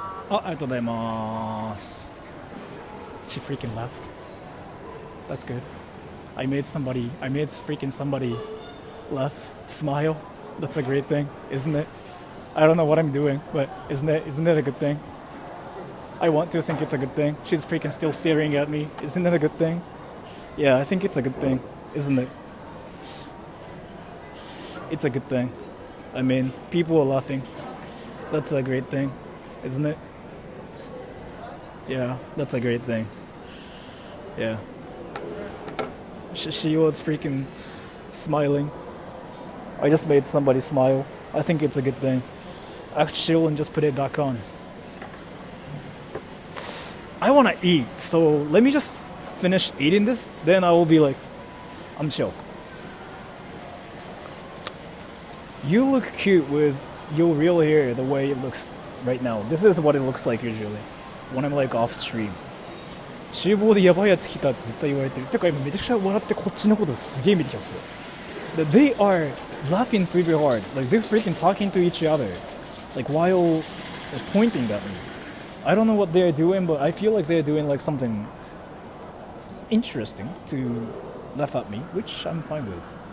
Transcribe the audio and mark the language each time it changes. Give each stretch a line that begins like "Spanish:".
Japanese: ありがとうございます。
English: She freaking left. That's good. I made freaking somebody laugh, smile. That's a great thing, isn't it? I don't know what I'm doing, but isn't it a good thing? I want to think it's a good thing. She's freaking still staring at me. Isn't it a good thing? Yeah, I think it's a good thing, isn't it? It's a good thing. I mean, people are laughing. That's a great thing, isn't it? Yeah, that's a great thing. Yeah. She was freaking smiling. I just made somebody smile. I think it's a good thing. Actually, and just put it back on. I want to eat, so let me just finish eating this. Then I will be like, I'm chill. You look cute with your real hair the way it looks right now. This is what it looks like usually when I'm like off stream.
Japanese: 厨房でやばいやつ来たって絶対言われてる。てか今めちゃくちゃ笑ってこっちのことすげえ見てきますよ。
English: They are laughing super hard. Like they're freaking talking to each other. Like while pointing at me. I don't know what they're doing, but I feel like they're doing like something interesting to laugh at me, which I'm fine with.